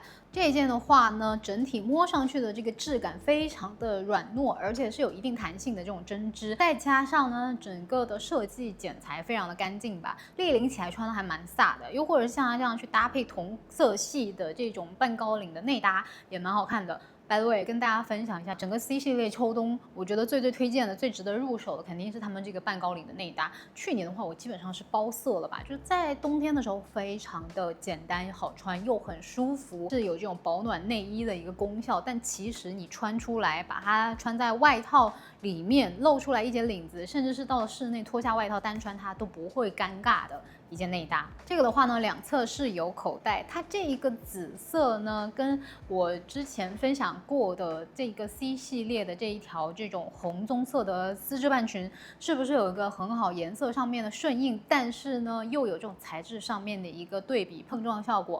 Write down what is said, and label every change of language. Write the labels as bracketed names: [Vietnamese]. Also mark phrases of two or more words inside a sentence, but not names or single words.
[Chinese] 這一件的話呢，整體摸上去的這個質感非常的軟糯，而且是有一定彈性的這種針織，再加上呢整個的設計剪裁非常的乾淨吧，立領起來穿的還蠻飒的，又或者像它這樣去搭配同色系的這種半高領的內搭也蠻好看的。 [English] By the way， [Chinese] 跟大家分享一下，整個 C 系列秋冬，我覺得最推薦的、最值得入手的，肯定是他們這個半高領的內搭。去年的話，我基本上是包色了吧，就是在冬天的時候非常的簡單好穿，又很舒服，是有這種保暖內衣的一個功效。但其實你穿出來，把它穿在外套裡面，露出來一截領子，甚至是到了室內脫下外套單穿它都不會尷尬的一件內搭。這個的話呢，兩側是有口袋，它這一個紫色呢，跟我之前分享過的這個 C 系列的這一條這種紅棕色的絲質半裙，是不是有一個很好顏色上面的順應，但是呢又有這種材質上面的一個對比碰撞效果。